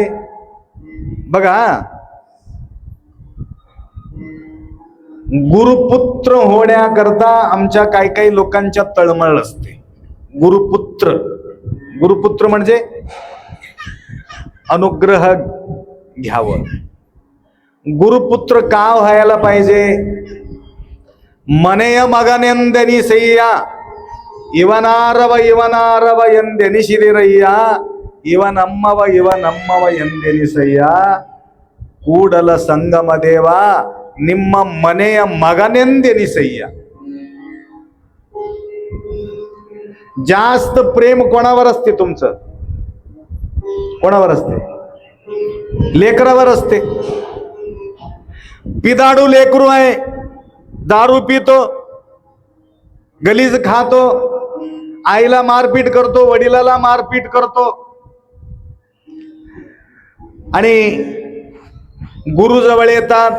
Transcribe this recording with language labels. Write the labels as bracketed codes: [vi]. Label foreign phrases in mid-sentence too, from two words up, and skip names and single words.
[mr] बघा, गुरुपुत्र होण्याकरता आमच्या काही लोकांच्या तळमळ असते. गुरुपुत्र म्हणजे अनुग्रह घ्यावं. गुरुपुत्र का व्हायला पाहिजे? [kn] ಮನೆಯ ಮಗನೆಂದೆನಿಸಯ್ಯ ಇವನಾರವ ಎಂದೆನಿಸಿದಿರಯ್ಯ ಇವನಮ್ಮವ ಎಂದೆನಿಸಯ್ಯ ಕೂಡಲ ಸಂಗಮ ದೇವ ನಿಮ್ಮ ಮನೆಯ ಮಗನೆಂದೆನಿಸಯ್ಯ. [mr] जास्त प्रेम कोणावर असते तुमचं? कोणावर असते? लेकरावर असते. पिदाडू लेकरू आहे, दारू पितो, गलीज खातो, आईला मारपीट करतो, वडिलाला मारपीट करतो, आणि गुरु जवळ येतात.